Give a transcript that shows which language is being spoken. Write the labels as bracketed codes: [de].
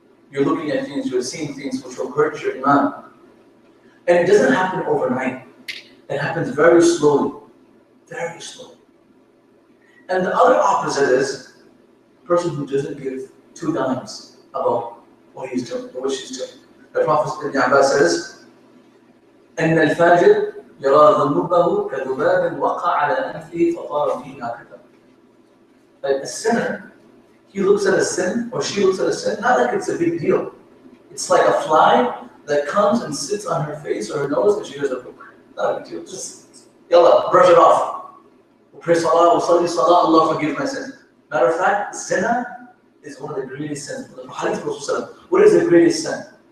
[en] You're looking at things, you're seeing things which will hurt your iman. And it doesn't happen overnight. It happens very slowly. Very slowly. And the other opposite is a person who doesn't give 2 dimes about what he's doing or what she's doing. The Prophet Ibn Abbas says, [ar] أن الفاجر يرى ذنوبه كذباب وقع على أنفه فطار فيه هكذا. [en] Like a sinner, he looks at a sin or she looks at a sin, not like it's a big deal. It's like a fly that comes and sits on her face or her nose and she goes, not a big deal, just yalla, brush it off. We'll pray salah, we'll study salah, Allah forgive my sins. Matter of fact, zina is one of the greatest sins. What is the greatest sin?